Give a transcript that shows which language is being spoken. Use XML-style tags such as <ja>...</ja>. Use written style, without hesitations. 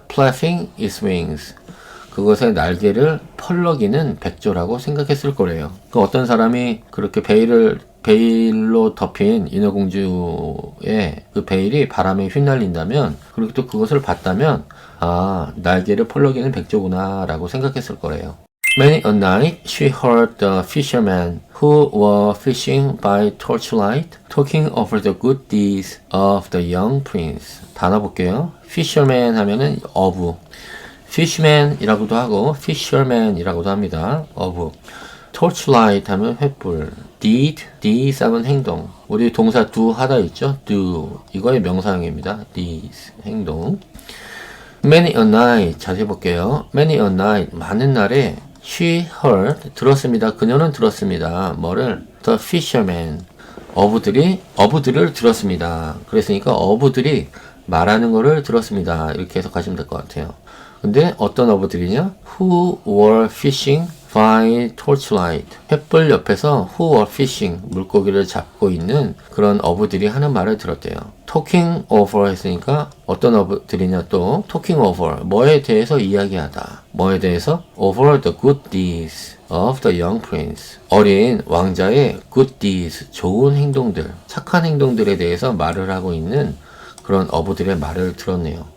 <en>flapping its wings</en> <ko>그것의 날개를 펄럭이는 백조라고 생각했을 거래요. 그 어떤 사람이 그렇게 베일로 덮인 인어공주의 그 베일이 바람에 휘날린다면 그리고 또 그것을 봤다면 아 날개를 펄럭이는 백조구나 라고 생각했을 거래요.</ko> <en>Many a night she heard the fishermen who were fishing by torchlight talking over the good deeds of the young prince.</en> <ko>단어 볼게요. fisherman 하면은 of, fishman이라고도 하고 fisherman이라고도 합니다. of. torchlight 하면 횃불. deeds 하면 행동. 우리 동사 do 하다 있죠?</ko> <en>do.</en> <ko>이거의 명사형입니다.</ko> <en>deeds. 행동. Many a night.</en> <ko>자세히 볼게요.</ko> <en>Many a night.</en> <ko>많은 날에</ko> <en>she heard.</en> <ko>들었습니다. 그녀는 들었습니다. 뭐를? The fishermen. 어부들을 들었습니다. 그랬으니까 어부들이 말하는 거를 들었습니다. 이렇게 해석하시면 될 것 같아요. 근데 어떤 어부들이냐?</ko> <en>Who were fishing by torchlight.</en> <ko>횃불 옆에서</ko> <en>who were fishing.</en> <ko>물고기를 잡고 있는 그런 어부들이 하는 말을 들었대요.</ko> <en>talking over</en> <ko>했으니까 어떤 어부들이냐 또 talking over. 뭐에 대해서 이야기하다. 뭐에 대해서?</ko> <en>over the good deeds of the young prince.</en> <ko>어린 왕자의</ko> <en>good deeds.</en> <ko>좋은 행동들, 착한 행동들에 대해서 말을 하고 있는 그런 어부들의 말을 들었네요.</ko>